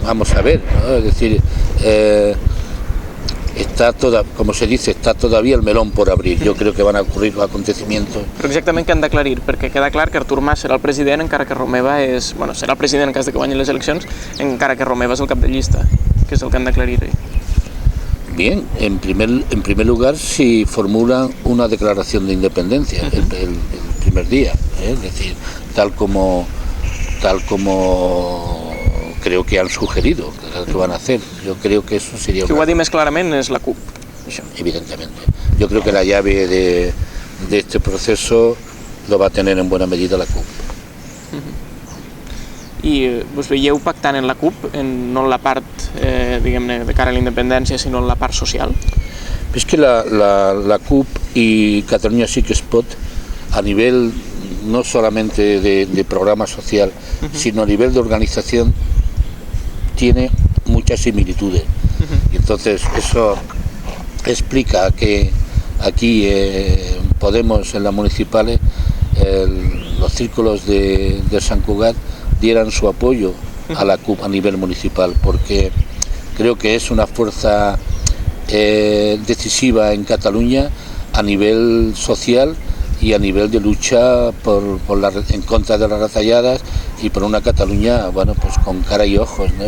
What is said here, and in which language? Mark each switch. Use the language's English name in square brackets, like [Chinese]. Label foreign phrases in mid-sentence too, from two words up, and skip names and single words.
[Spanish] Vamos a ver, ¿no? Es decir, como se dice, está todavía el melón por abrir. [Catalan] Jo crec [Spanish] que van a ocurrir los acontecimientos. [Catalan] Però exactament què han d'aclarir? Perquè queda clar que Artur Mas serà el president encara que Romeva és... Bueno, serà el president en cas de que guanyi les eleccions, encara que Romeva és el cap de llista, que és el que han d'aclarir ahí. [Spanish] Bien, en primer lugar, si formulan una declaración de independencia el primer día, es decir, tal como creo que han sugerido que van a hacer. Yo creo que eso sería... [Catalan] Qui ho ha dit més clarament és la CUP, això. [Spanish] Evidentemente. Yo creo que la llave de este proceso lo va a tener en buena medida la CUP. [Catalan] I us veieu pactant en la CUP, no en la part, diguem-ne, de cara a la independència, sinó en la part social? [Spanish] Es que la CUP y Catalunya sí que es pot, a nivel no solamente de programa social, sino a nivel de organización, tiene muchas similitudes. Y entonces eso explica que aquí Podemos en las municipales, los círculos de Sant Cugat dieran su apoyo a la CUP a nivel municipal, porque creo que es una fuerza decisiva en Cataluña a nivel social y a nivel de lucha en contra de las retalladas y por una Cataluña, bueno, pues con cara y ojos, ¿no?